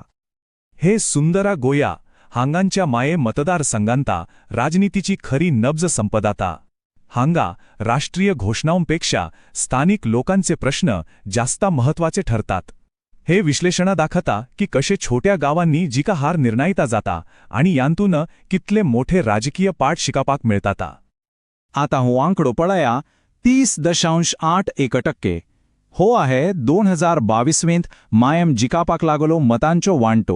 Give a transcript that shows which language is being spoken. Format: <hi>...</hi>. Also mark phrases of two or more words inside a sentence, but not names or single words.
<kok>हे सुंदरा गोया हांगांच्या माये मतदारसंघांता राजनीतीची खरी नब्ज संपदाता. हांगा राष्ट्रीय घोषणांपेक्षा स्थानिक लोकांचे प्रश्न जास्त महत्वाचे ठरतात. हे विश्लेषण दाखवता की कसे छोट्या गावांनी जिका हार निर्णायता जाता आणि यांतून कितले मोठे राजकीय पाठ शिकापाक मिळताता. आता हो आंकडो पळया 30.81%. हो आहे 2022वेंत मायम जिकापाक लागलो मतांचो वांटो.</kok>